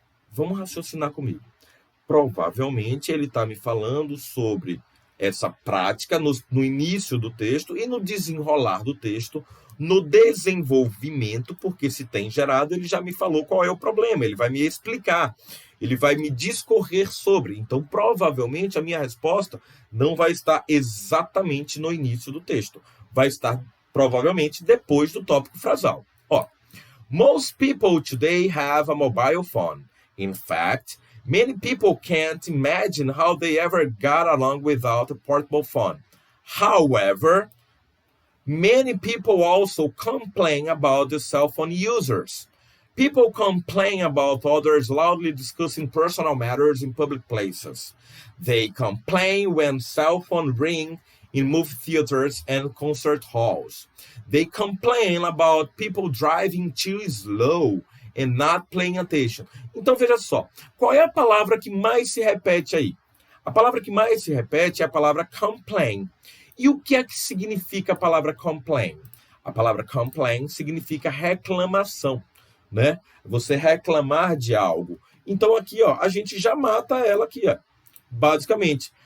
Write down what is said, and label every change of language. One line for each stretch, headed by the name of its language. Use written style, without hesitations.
Portuguese: Vamos raciocinar comigo. Provavelmente ele está me falando sobre essa prática no início do texto e no desenrolar do texto, no desenvolvimento, porque se tem gerado, ele já me falou qual é o problema, ele vai me explicar, ele vai me discorrer sobre. Então, provavelmente, a minha resposta não vai estar exatamente no início do texto, vai estar provavelmente depois do tópico frasal.
English: Most people today have a mobile phone. In fact, many people can't imagine how they ever got along without a portable phone. However, many people also complain about the cell phone users. People complain about others loudly discussing personal matters in public places. They complain when cell phones ring in movie theaters and concert halls. They complain about people driving too slow and not paying attention.
Portuguese: Então, veja só, qual é a palavra que mais se repete aí? A palavra que mais se repete é a palavra complain. E o que é que significa a palavra complain? A palavra complain significa reclamação, né? Você reclamar de algo. Então, aqui, a gente já mata ela aqui, basicamente.